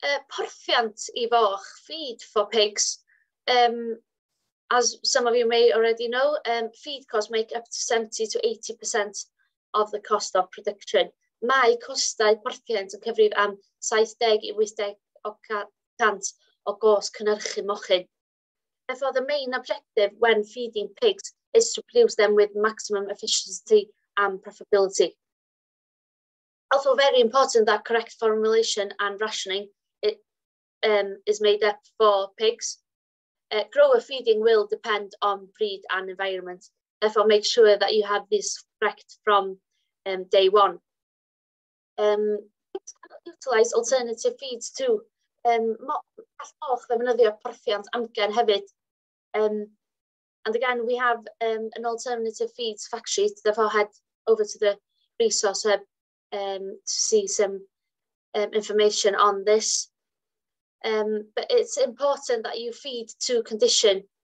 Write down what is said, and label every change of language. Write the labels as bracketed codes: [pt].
[cy] Porthiant I foch, [en] feed for pigs. As some of you may already know, feed costs make up to 70 to 80% of the cost of production. [cy] Mae costau porthiant yn cyfrif am 70 I 80% o gos cynhyrchu mochyn. [en] Therefore, the main objective when feeding pigs is to produce them with maximum efficiency and profitability. Also very important that correct formulation and rationing is made up for pigs. Grower feeding will depend on breed and environment. Therefore, make sure that you have this correct from day one. Pigs can utilise alternative feeds too. [cy] Moch ddefnyddio porthiant amgen hefyd. [en] And again, we have an alternative feeds fact sheet. Therefore, head over to the resource hub to see some information on this. But it's important that you feed to condition.